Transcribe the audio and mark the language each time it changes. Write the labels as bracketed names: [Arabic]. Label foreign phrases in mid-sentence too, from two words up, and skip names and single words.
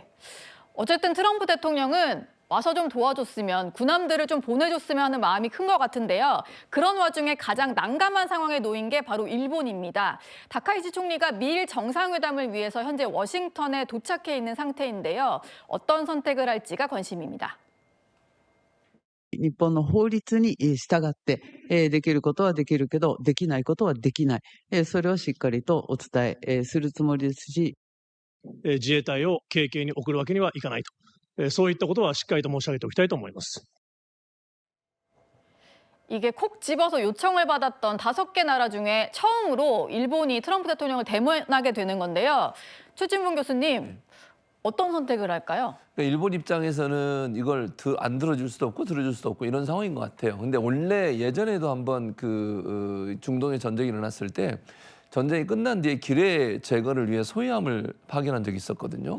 [Korean] 어쨌든 트럼프 대통령은 와서 좀 도와줬으면 군함들을 좀 보내줬으면 하는 마음이 큰 것 같은데요. 그런 와중에 가장 난감한 상황에 놓인 게 바로 일본입니다. 다카이치 총리가 미일 정상회담을 위해서 현재 워싱턴에 도착해 있는 상태인데요. 어떤 선택을 할지가 관심입니다. [Japanese] 日本の法律に従って、できることはできるけど、できないことはできない。それをしっかりとお伝えするつもりですし、自衛隊を軽々に送るわけにはいかないと。そういったことはしっかりと申し上げておきたいと思います。 [Korean] 이게 콕 집어서 요청을 받았던 5개 나라 중에 처음으로 일본이 트럼프 대통령을 대면하게 되는 건데요. 최진봉 교수님, 어떤 선택을 할까요? 그러니까 일본 입장에서는 이걸 안 들어줄 수도 없고 들어줄 수도 없고 이런 상황인 것 같아요. 근데 원래 예전에도 한번 중동에 전쟁이 일어났을 때 전쟁이 끝난 뒤에 기뢰 제거를 위해 소위함을 파견한 적이 있었거든요.